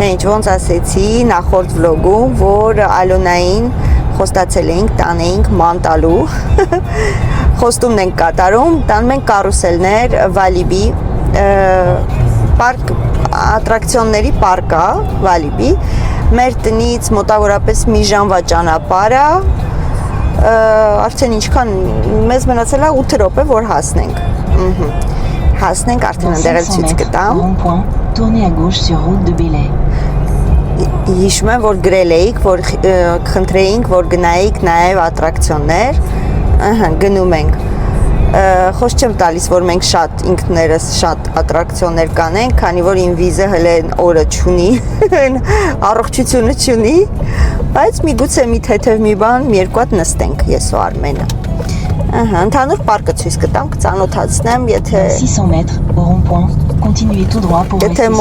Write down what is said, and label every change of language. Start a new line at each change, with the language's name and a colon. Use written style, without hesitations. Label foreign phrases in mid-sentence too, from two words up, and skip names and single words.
Armenian: ինչ ոնց ասեցի նախորդ վլոգում, որ Ալոնային խոստացել էինք տանեինք ման տալու։ Խոստումն ենք կատարում, տանում ենք կարուսելներ Վալիբի պարկ ատրակցիոնների պարկա Վալիբի։ Մեր տնից մոտավորապես մի ժամվա ճանապարհ է։ Արդեն ինչքան մեզ մնացել է 8 րոպե որ հասնենք։ Հասնենք արդեն ընդեղ էլ ցույց կտամ։
French: Tournez à gauche sur route de Belley.
Armenian: Հիշում եմ, որ գրել էիք, որ խնդրեինք, որ գնայիք նաև ատրակցիոններ, գնում ենք։ Խոսք չեմ տալիս, որ մենք շատ ինքներս շատ ատրակցիոններ կանենք, քանի որ ինվիզը հələ օրը չունի, առողջությունը չունի, բայց միգուցե մի թեթև մի բան, մի երկու հատ նստենք ես ու Արմենը։ Ընդհանուր պարկը ցույց կտամ, կծանոթացնեմ, եթե
French: 600 mètres au rond-point, continuez tout droit pour
Armenian: Եթե
French: rester sur